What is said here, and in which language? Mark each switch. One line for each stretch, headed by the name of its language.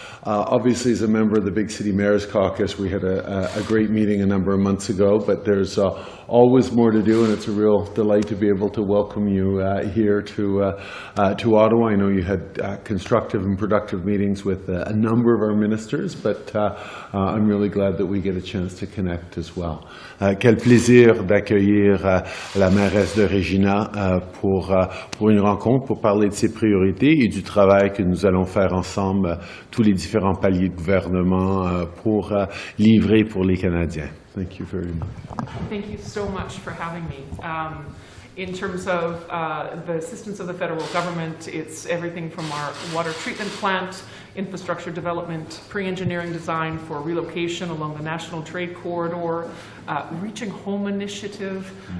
English: Obviously, as a member of the Big City Mayors Caucus, we had a great meeting a number of months ago, but there's always more to do, and it's a real delight to be able to welcome you here to Ottawa. I know you had constructive and productive meetings with a number of our ministers, but I'm really glad that we get a chance to connect as well.
French: Quel plaisir d'accueillir la mairesse de Regina pour une rencontre, pour parler de ses priorités et du travail que nous allons faire ensemble, tous les différents paliers de gouvernement pour livrer pour les Canadiens.
English: Thank you very much. Thank you so much for having me. In terms of the assistance of the federal government, it's everything from our water treatment plant, infrastructure development, pre-engineering design for relocation along the National Trade Corridor, Reaching Home initiative.